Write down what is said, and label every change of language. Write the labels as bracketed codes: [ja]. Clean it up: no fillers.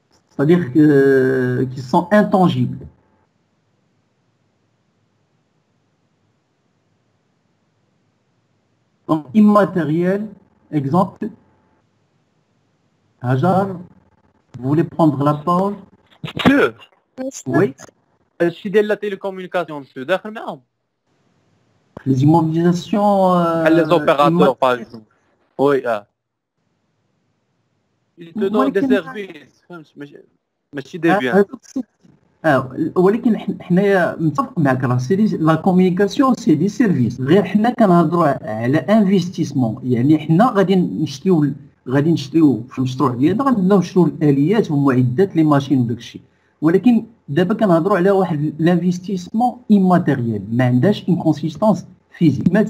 [fr] C'est-à-dire qu'ils sont intangibles. Donc, immatériel, exemple. Hajar, vous voulez prendre la parole? Monsieur, Oui. [ar] الشيء ديال لا تيليكومونيكاسيون مسيو داخل معاهم [fr] Les immobilisations. les opérateurs par exemple. Oui, ils te donnent des services فهمت ماشي des biens. [ar] ولكن حنايا متفق معك راه لا كومونيكاسيون سي دي سيرفيس، غير حنا كنهضروا على انفستيسمون، يعني حنا غادي نشريو في المشروع ديالنا، غنبداو نشريو الاليات والمعدات لي ماشين وداك الشيء، ولكن دابا كنهضروا على واحد لانفستيسمون ايماتيريال ما عندهاش ان كونسيستونس فيزيك.